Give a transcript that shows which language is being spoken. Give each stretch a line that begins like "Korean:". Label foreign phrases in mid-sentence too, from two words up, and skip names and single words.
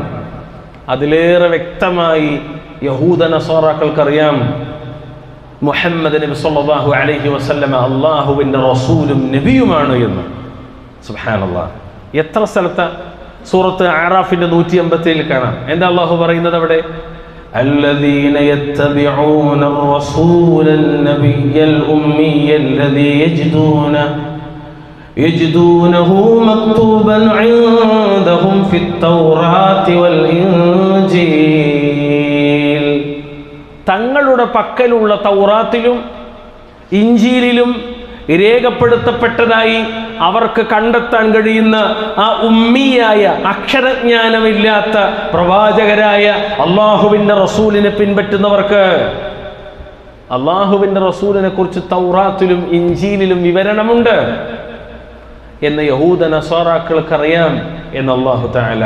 Malayalam: അതിലേറെ വ്യക്തമായി യഹൂദ നസ്വാറാക്കൾക്കറിയാം മുഹമ്മദ് നബി
Arabic: صلى الله عليه وسلم
Malayalam: അള്ളാഹുവിൻ്റെ റസൂലും നബിയുമാണ് എന്ന്. സുബ്ഹാനല്ലാഹ്. എത്ര സ്ഥലത്ത് സൂറത്ത് അറാഫിന്റെ 187 കാണാം. എന്താ അല്ലാഹു പറയുന്നത് അവിടെ?
Arabic: الذين يتبعون الرسول النبي الأمي الذي يجدونه مكتوبا عندهم في التوراة والإنجيل.
Malayalam: തങ്ങളുടെ പക്കലുള്ള തൗറാത്തിലും ഇഞ്ചീലിലും രേഖപ്പെടുത്തപ്പെട്ടതായി അവർക്ക് കണ്ടെത്താൻ കഴിയുന്ന ആ ഉമ്മിയായ, അക്ഷരജ്ഞാനമില്ലാത്ത പ്രവാചകരായ അള്ളാഹുവിൻ്റെ റസൂലിനെ പിൻപറ്റുന്നവർക്ക് അള്ളാഹുവിൻ്റെ റസൂലിനെ കുറിച്ച് തൗറാത്തിലും ഇഞ്ചീലിലും വിവരണമുണ്ട് എന്ന് യഹൂദ നസ്വാറാക്കൾക്കറിയാം എന്ന്
Arabic: الله تعالى.